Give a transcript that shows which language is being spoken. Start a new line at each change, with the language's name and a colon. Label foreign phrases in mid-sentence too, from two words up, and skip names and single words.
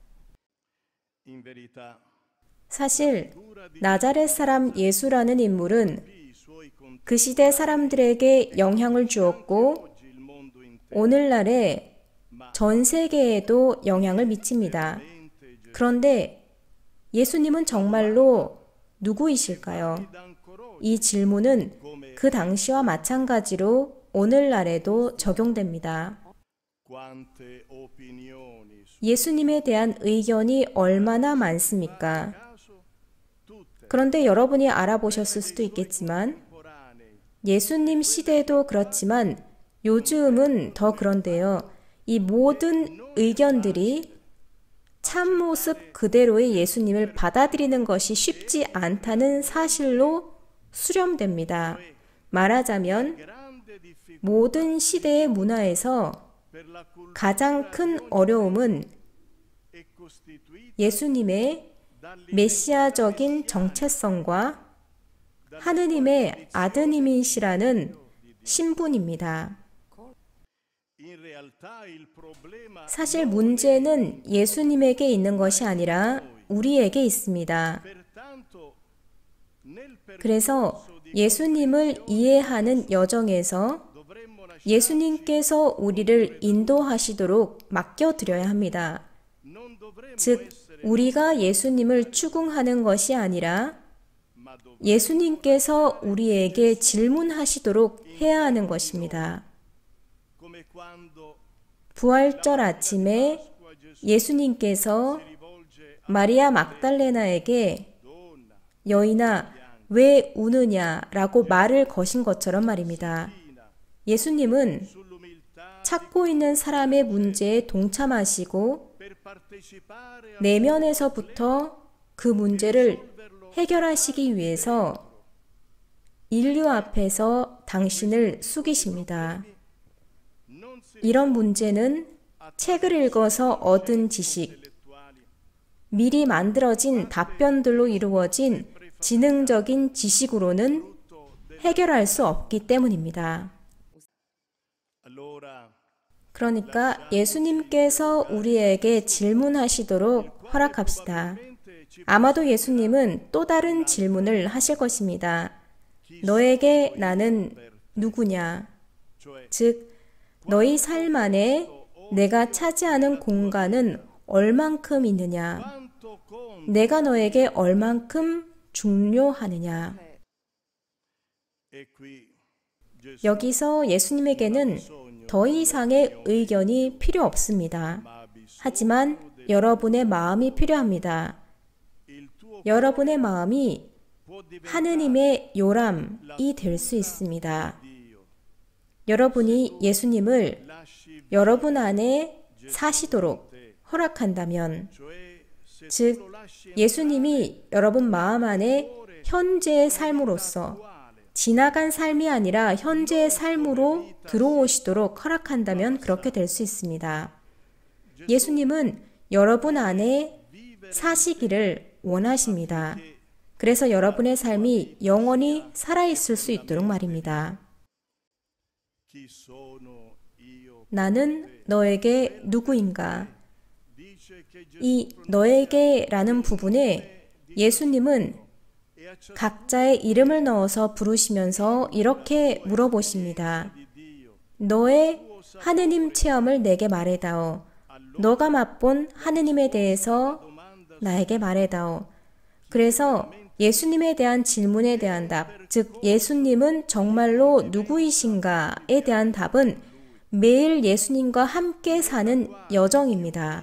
Italian: in verità
Korean: 사실 나자렛 사람 예수라는 인물은
Italian: i suoi contenuti
Korean: 그 시대 사람들에게 영향을 주었고
Italian: oggi il mondo intero
Korean: 오늘날에 전 세계에도 영향을 미칩니다. 그런데 예수님은 정말로 누구이실까요?
Italian: ancora oggi
Korean: 이 질문은 그 당시와 마찬가지로 오늘날에도 적용됩니다.
Italian: quante opinioni su
Korean: 예수님에 대한 의견이 얼마나 많습니까?
Italian: caso tutte
Korean: 그런데 여러분이 알아보셨을 수도 있겠지만
Italian: contemporanei
Korean: 예수님 시대도 그렇지만 요즘은 더 그런데요. 이 모든 의견들이 참모습 그대로의 예수님을 받아들이는 것이 쉽지 않다는 사실로 수렴됩니다. 말하자면
Italian: grande difficoltà
Korean: 모든 시대의 문화에서
Italian: per la cultura
Korean: 가장 큰 어려움은
Italian: è costituita
Korean: 예수님의 메시아적인 정체성과 하느님의 아드님이시라는 신분입니다.
Italian: in realtà il problema
Korean: 사실 문제는 예수님에게 있는 것이 아니라 우리에게 있습니다.
Italian: pertanto nel
Korean: 그래서 예수님을 이해하는 여정에서
Italian: dovremmo lasciare
Korean: 예수님께서 우리를 인도하시도록 맡겨드려야 합니다.
Italian: non dovremmo
Korean: 즉, 우리가 예수님을 추궁하는 것이 아니라
Italian: ma dovremmo
Korean: 예수님께서 우리에게 질문하시도록 해야 하는 것입니다.
Italian: come quando
Korean: 부활절 아침에 예수님께서
Italian: rivolge
Korean: 마리아 막달레나에게
Italian: donna
Korean: 여인아 왜 우느냐라고 말을 거신 것처럼 말입니다. 예수님은
Italian: sull'umiltà
Korean: 찾고 있는 사람의 문제에 동참하시고
Italian: per partecipare al
Korean: 내면에서부터 그 문제를 해결하시기 위해서 인류 앞에서 당신을 숙이십니다.
Italian: non si
Korean: 이런 문제는 책을 읽어서 얻은 지식,
Italian: intellettuali
Korean: 미리 만들어진 답변들로 이루어진 지능적인 지식으로는 해결할 수 없기 때문입니다.
Italian: allora
Korean: 그러니까 예수님께서 우리에게 질문하시도록 허락합시다. 아마도 예수님은 또 다른 질문을 하실 것입니다. 너에게 나는 누구냐?
Italian: cioè
Korean: 즉, 너희 삶 안에 내가 차지하는 공간은 얼만큼 있느냐?
Italian: quanto conta
Korean: 내가 너에게 얼만큼 중요하느냐?
Italian: e qui Gesù
Korean: 여기서 예수님에게는 더 이상의 의견이 필요 없습니다.
Italian: ha bisogno
Korean: 하지만 여러분의 마음이 필요합니다.
Italian: il tuo
Korean: 여러분의 마음이
Italian: può diventare
Korean: 하느님의 요람이 될 수 있습니다.
Italian: Dio
Korean: 여러분이 예수님을
Italian: lasci
Korean: 여러분 안에 사시도록 허락한다면,
Italian: cioè se
Korean: 즉
Italian: lo lasci
Korean: 예수님이 여러분 마음 안에 현재의 삶으로서 지나간 삶이 아니라 현재의 삶으로 들어오시도록 허락한다면 그렇게 될 수 있습니다. 예수님은 여러분 안에 사시기를 원하십니다. 그래서 여러분의 삶이 영원히 살아있을 수 있도록 말입니다.
Italian: chi sono io
Korean: 나는 너에게 누구인가?
Italian: dice che Gesù
Korean: 이 너에게라는 부분에 예수님은
Italian: è a ciascuno
Korean: 각자의 이름을 넣어서 부르시면서 이렇게 물어보십니다.
Italian: di Dio
Korean: 너의 하느님 체험을 내게 말해다오. 너가 맛본 하느님에 대해서 나에게 말해다오. 그래서 예수님에 대한 질문에 대한 답, 즉 예수님은 정말로 누구이신가에 대한 답은 매일 예수님과 함께 사는 여정입니다.